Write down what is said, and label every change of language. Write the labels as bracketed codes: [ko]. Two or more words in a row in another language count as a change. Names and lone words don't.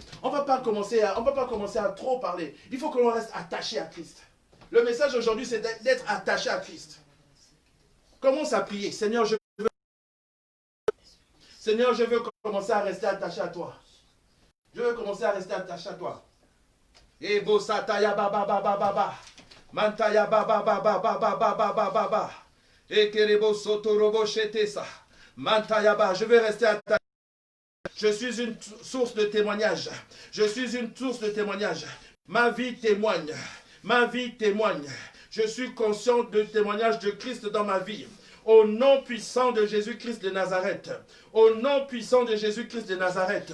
[fr] On ne va pas commencer à trop parler. Il faut que l'on reste attaché à Christ. Le message aujourd'hui, c'est d'être attaché à Christ. Commence à prier. Seigneur, je veux commencer à rester attaché à toi. Je veux commencer à rester attaché à toi. Ebo sataya baba baba baba. Mantaya baba baba baba baba baba. Ekerebo sotorobo shetesa. Mantaya baba. Je veux rester attaché. Je suis une source de témoignage. Je suis une source de témoignage. Ma vie témoigne. Ma vie témoigne. Je suis conscient du témoignage de Christ dans ma vie. Au nom puissant de Jésus-Christ de Nazareth. Au nom puissant de Jésus-Christ de Nazareth.